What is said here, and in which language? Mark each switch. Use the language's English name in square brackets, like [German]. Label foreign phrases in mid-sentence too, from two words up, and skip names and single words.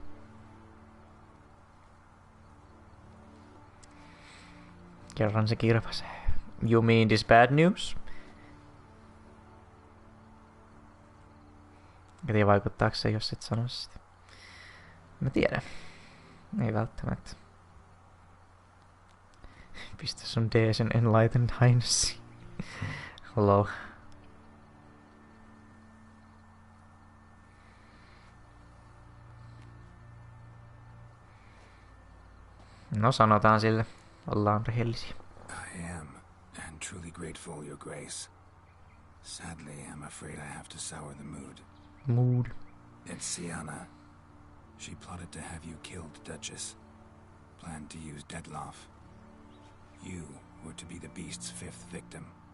[Finnish] Kerran se kirpas. [English] You mean this bad news? [Finnish] En tiedä vaikuttaako se, jos et sano sitä. Mä tiedän. Ei välttämättä. Pistä sun D sen [English] enlightened highness. [Finnish] Hello. No sanotaan sille. Ollaan rehellisiä. [English] I am, and truly grateful, Your Grace. Sadly, I'm afraid I have to sour the mood. It's Sienna. She plotted to have you killed, Duchess. Planned to use Dettlaff. You were to be the beast's 5th victim.